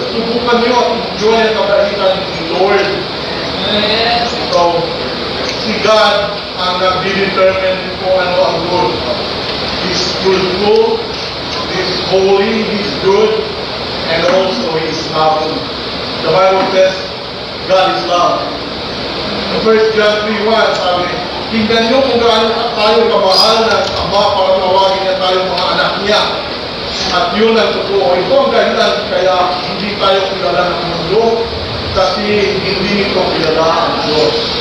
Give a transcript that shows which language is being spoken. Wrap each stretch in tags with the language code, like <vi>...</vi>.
<tl>Subukan niyo at enjoy ang kabaitan ni Lord. So, si God ang nag-determine kung ano ang good.</tl> <en>He's truthful, He's holy, He's good, and also He's loving. The Bible says, God is love.</en> <tl>Sa 1 John 3:1, sabi, tingnan nyo kung gaano tayo kamahal ng Ama para tawagin niya tayo mga anak niya. At yun ang totoo. Ito ang dahilan kaya hindi tayo kilala ng mundo kasi hindi nito kilala ang Diyos.</tl>